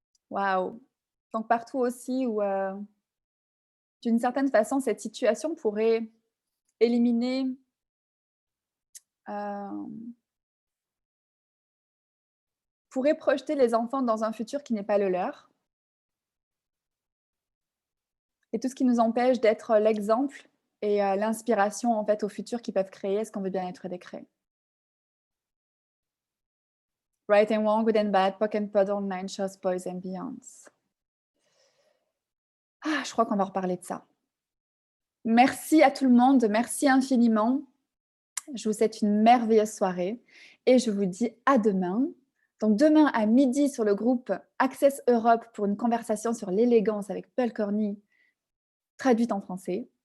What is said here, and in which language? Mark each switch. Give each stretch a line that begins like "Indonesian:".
French: Waouh! Donc, partout aussi où, d'une certaine façon, cette situation pourrait éliminer pourrait projeter les enfants dans un futur qui n'est pas le leur. Et tout ce qui nous empêche d'être l'exemple et l'inspiration en fait au futur qu'ils peuvent créer, est-ce qu'on veut bien être décréé?
English: Right and wrong, good and bad, POC and POD, online, shows, boys and beyonds.
French: Ah, je crois qu'on va reparler de ça. Merci à tout le monde, merci infiniment. Je vous souhaite une merveilleuse soirée et je vous dis à demain. Donc demain à midi sur le groupe Access Europe pour une conversation sur l'élégance avec Paul Corny, traduite en français.